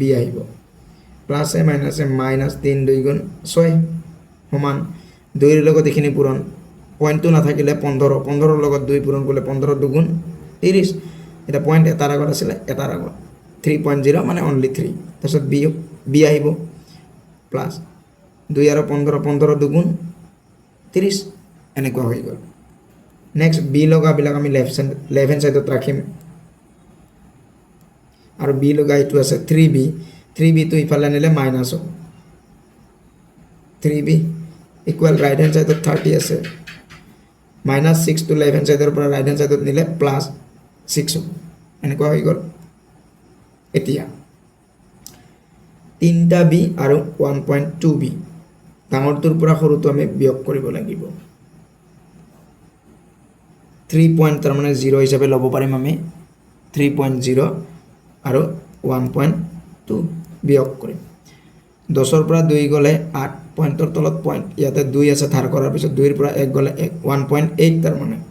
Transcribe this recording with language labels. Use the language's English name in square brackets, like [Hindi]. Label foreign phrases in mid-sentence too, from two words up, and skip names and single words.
[Assamese] আহিব প্লাসে মাইনাসে -3 2 গুণ 6 সমান 2 ৰ লগত এইখিনি পূৰণ পইণ্টটো নাথাকিলে 15 15 ৰ লগত 2 পূৰণ কৰিলে 15 2 গুণ 30 এটা পইণ্ট এটাৰ আগত আছিল এটাৰ আগত 3.0 মানে অনলি 3 তাৰপিছত b আহিব প্লাস 2 আৰু 15 15 2 গুণ 30 এনেকুৱা হৈ গ'ল নেক্সট b লগাবিলাক আমি [English] left hand sideত [Assamese] ৰাখিম আৰু b লগা এইটো আছে 3b টো ইফালে নিলে মাইনাস হ'ব 3b [English] equal right hand sideত [Assamese] 30 আছে -6 টো [English] left hand sideৰ [Assamese] পৰা [English] right hand sideত [Assamese] নিলে +6 হ'ব এনেকুৱা হৈ গ'ল এতিয়া 3টা b আৰু 1.2b ডাঙৰটোৰ পৰা সৰুটো আমি বিয়োগ কৰিব লাগিব 3 পইণ্ট তাৰ মানে 0 হিচাপে ল'ব পাৰিম আমি 3.0 আৰু 1.2 বিয়োগ কৰিম 10ৰ পৰা 2 গ'লে 8 পইণ্টৰ তলত পইণ্ট ইয়াতে 2 আছে ধাৰ কৰাৰ পিছত 2 ৰ পৰা 1 গ'লে 1.8 তাৰ মানে